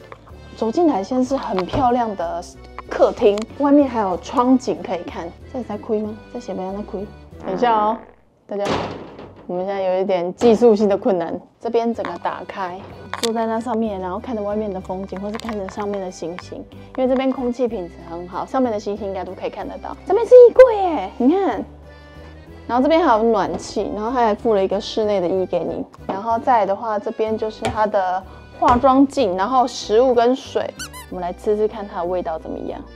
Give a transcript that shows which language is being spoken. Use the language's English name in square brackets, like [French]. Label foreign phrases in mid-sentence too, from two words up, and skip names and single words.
[Chinese] 走進來先是很漂亮的客廳，外面還有窗景可以看。這裡在虧嗎？這寫不要在虧。等一下哦，大家。我們現在有一點技術性的困難。這邊整個打開，坐在那上面，然後看着外面的風景，或是看着上面的星星，因為這邊空氣品質很好，上面的星星應該都可以看得到。這邊是衣櫃耶，你看。然後這邊還有暖氣，然後它還附了一個室內的衣給你。然後再來的話，這邊就是它的化妝鏡，然後食物跟水，我們來吃吃看它的味道怎麼樣。